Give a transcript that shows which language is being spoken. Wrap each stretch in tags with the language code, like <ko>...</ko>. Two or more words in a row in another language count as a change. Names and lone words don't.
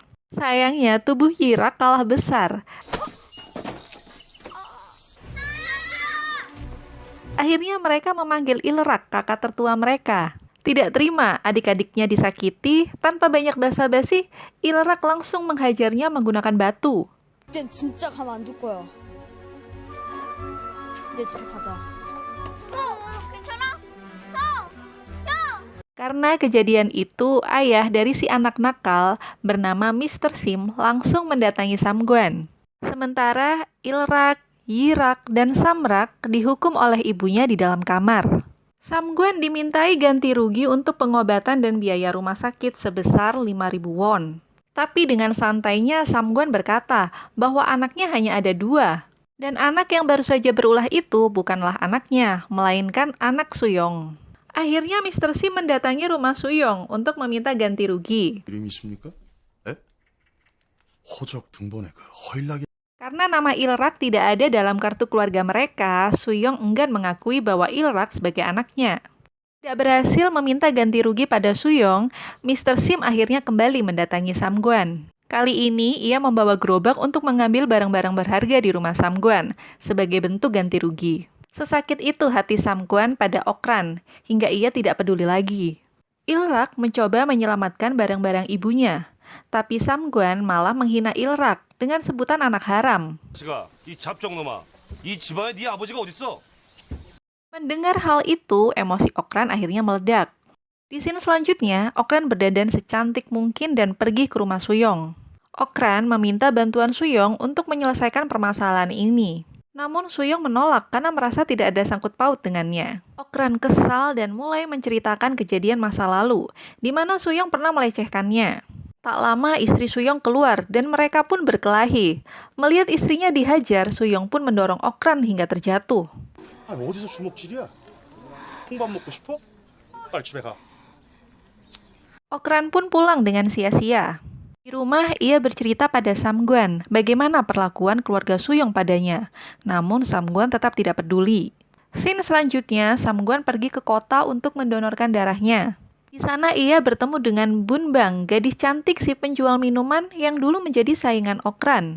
<id>Sayangnya tubuh Yirak kalah besar. Akhirnya mereka memanggil Ilrak, kakak tertua mereka. Tidak terima adik-adiknya disakiti, tanpa banyak basa-basi, Ilrak langsung menghajarnya menggunakan batu.</id> <ko>이젠 진짜 가만 안 둘 거야. 이제 집에 가자.</ko> <id>Karena kejadian itu, ayah dari si anak nakal bernama Mr. Sim langsung mendatangi Samguan. Sementara Ilrak, Yirak, dan Samrak dihukum oleh ibunya di dalam kamar. Samguan dimintai ganti rugi untuk pengobatan dan biaya rumah sakit sebesar 5.000 won. Tapi dengan santainya Samguan berkata bahwa anaknya hanya ada 2. Dan anak yang baru saja berulah itu bukanlah anaknya, melainkan anak Suyong. Akhirnya Mr. Sim mendatangi rumah Suyong untuk meminta ganti rugi.</id> <ko>이름이 있습니까? 에? 호적 등본에 그 허일나게</ko> <id>Karena nama Ilrak tidak ada dalam kartu keluarga mereka, Suyong enggan mengakui bahwa Ilrak sebagai anaknya. Tidak berhasil meminta ganti rugi pada Suyong, Mr. Sim akhirnya kembali mendatangi Samguan. Kali ini ia membawa gerobak untuk mengambil barang-barang berharga di rumah Samguan sebagai bentuk ganti rugi. Sesakit itu hati Samguan pada Okran, hingga ia tidak peduli lagi. Ilrak mencoba menyelamatkan barang-barang ibunya, tapi Samguan malah menghina Ilrak dengan sebutan anak haram.</id> <ko>아버지가 이 잡종놈아, 이 집안에 네 아버지가 어딨어?</ko> <id>Mendengar hal itu, emosi Okran akhirnya meledak. Di scene selanjutnya, Okran berdandan secantik mungkin dan pergi ke rumah Suyong. Okran meminta bantuan Suyong untuk menyelesaikan permasalahan ini. Namun Suyong menolak karena merasa tidak ada sangkut paut dengannya. Okran kesal dan mulai menceritakan kejadian masa lalu, di mana Suyong pernah melecehkannya. Tak lama istri Suyong keluar dan mereka pun berkelahi. Melihat istrinya dihajar, Suyong pun mendorong Okran hingga terjatuh.</id> <ko>아니 어디서 주먹질이야? 콩밥 먹고 싶어? 빨리 집에 가.</ko> <id>Okran pun pulang dengan sia-sia. Di rumah, ia bercerita pada Samguan bagaimana perlakuan keluarga Suyong padanya. Namun Samguan tetap tidak peduli. Scene selanjutnya, Samguan pergi ke kota untuk mendonorkan darahnya. Di sana ia bertemu dengan Bunbang, gadis cantik si penjual minuman yang dulu menjadi saingan Okran.</id>